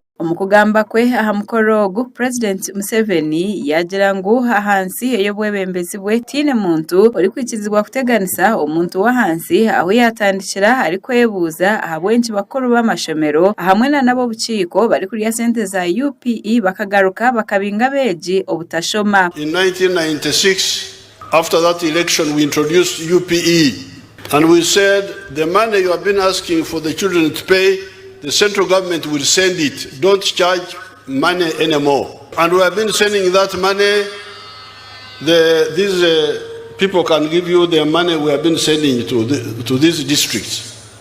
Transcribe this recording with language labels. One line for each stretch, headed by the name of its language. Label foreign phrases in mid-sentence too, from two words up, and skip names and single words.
Nyankole: Omukugamba kwe aha mukoro ogu President Museveni yagira ngu ahansi ey'obwebembezi bwe tiine muntu ori kwikizibwa kuteganisa omuntu wa hansi aho yatandikira ari kwebuuza ahabwenki bakuru b'amashomero ahamwe na nabo bukiiko bari kurya sente za UPE bakagaruka bakabinga beegi obutashoma.
English: In 1996, after that election, we introduced UPE, and we said the money you have been asking for the children to pay, the central government will send it. Don't charge money anymore. And we have been sending that money. These people can give you the money we have been sending to these districts.